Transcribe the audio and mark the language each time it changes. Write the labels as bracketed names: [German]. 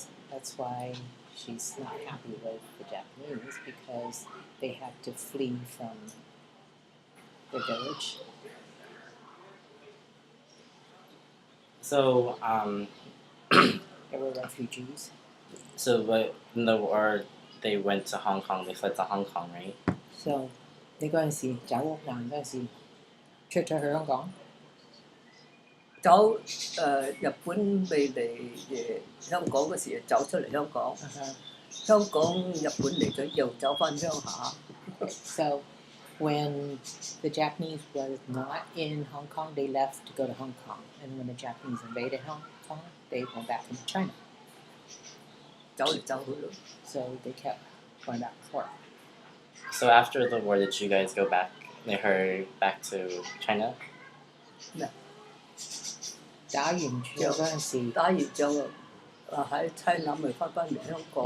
[English] That's why she's not happy with the Japanese because they had to flee from the village. So They were refugees. so but in the war they went to Hong Kong. They fled to Hong Kong, right? [Cantonese] So 你嗰陣時走屋難嗰陣時，出咗去香港。走日本未嚟香港嗰時，走出嚟香港。香港日本嚟咗，又走翻鄉下。 [English] So when the Japanese was not in Hong Kong, they left to go to Hong Kong. And when the Japanese invaded Hong Kong, they went back into China. [Cantonese] 走嚟走去咯。 [English] So they kept going back and forth. So after the war, did you guys go back? They heard back to China. [Cantonese] 打完仗嗰陣時，打完仗喺差南咪翻嚟香港。